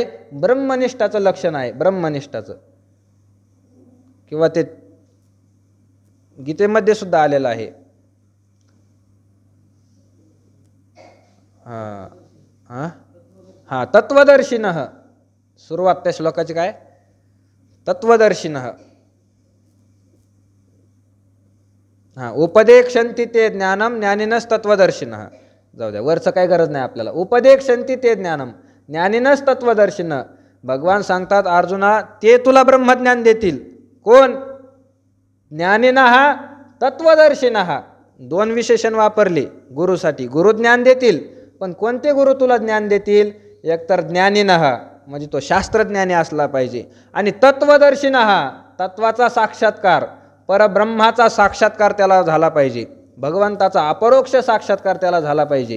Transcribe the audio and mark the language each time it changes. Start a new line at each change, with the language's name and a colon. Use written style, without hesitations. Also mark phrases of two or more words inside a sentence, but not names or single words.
Marathi: ब्रह्मनिष्ठाचं लक्षण आहे. ब्रह्मनिष्ठाचं, किंवा ते गीतेमध्ये सुद्धा आलेलं आहे.
Sanskrit: तत्वदर्शिनः.
Marathi: सुरुवात त्या श्लोकाची काय?
Sanskrit: तत्वदर्शिनः. उपदेक्षन्ति ते ज्ञानम ज्ञानिनस तत्वदर्शिनः.
Marathi: जाऊ द्या, वरचं काही गरज नाही आपल्याला.
Sanskrit: उपदेक्षन्ति ते ज्ञानम ज्ञानिनस तत्वदर्शिनः.
Marathi: भगवान सांगतात अर्जुना ते तुला ब्रह्मज्ञान देतील.
Sanskrit: कोण? ज्ञानिनः तत्वदर्शिनः.
Marathi: 2 विशेषण वापरले गुरुसाठी. गुरु ज्ञान देतील, पण कोणते गुरु तुला ज्ञान देतील? एकतर ज्ञानिनः म्हणजे तो शास्त्रज्ञानी असला पाहिजे, आणि तत्वदर्शिनः तत्वाचा साक्षात्कार, परब्रह्माचा साक्षात्कार त्याला झाला पाहिजे, भगवंताचा अपरोक्ष साक्षात्कार त्याला झाला पाहिजे.